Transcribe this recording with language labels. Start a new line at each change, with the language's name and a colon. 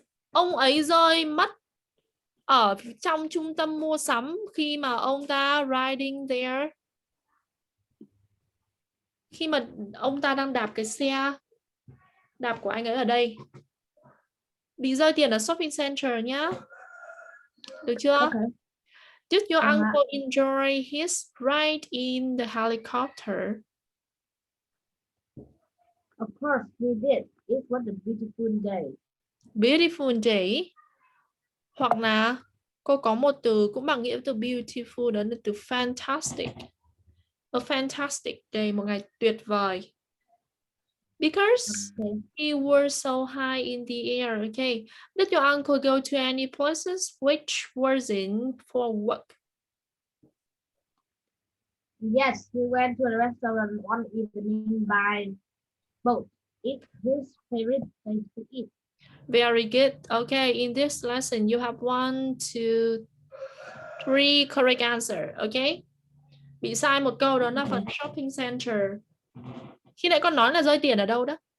Vietnamese: Ông ấy rơi mất ở trong trung tâm mua sắm khi mà ông ta
English: riding there.
Vietnamese: Khi mà ông ta đang đạp cái xe đạp của anh ấy ở đây. Bị rơi tiền ở shopping center nhá. Được chưa?
English: Okay. Did your uncle enjoy his ride in the helicopter? Of course we did. It was a beautiful day. Beautiful day.
Vietnamese: Hoặc là cô có một từ cũng bằng nghĩa từ beautiful, đó là từ fantastic.
English: A fantastic day,
Vietnamese: một ngày tuyệt vời.
English: Because he was so high in the air. Okay. Did your uncle go to any places which wasn't for work? Yes, we went to a restaurant one evening by boat. It's his favorite place to eat. Very good. Okay, in this lesson you have 1, 2, 3 correct answer. Okay.
Vietnamese: Bị sai một câu đó là phần shopping center. Khi nãy con nói là rơi tiền ở đâu đó?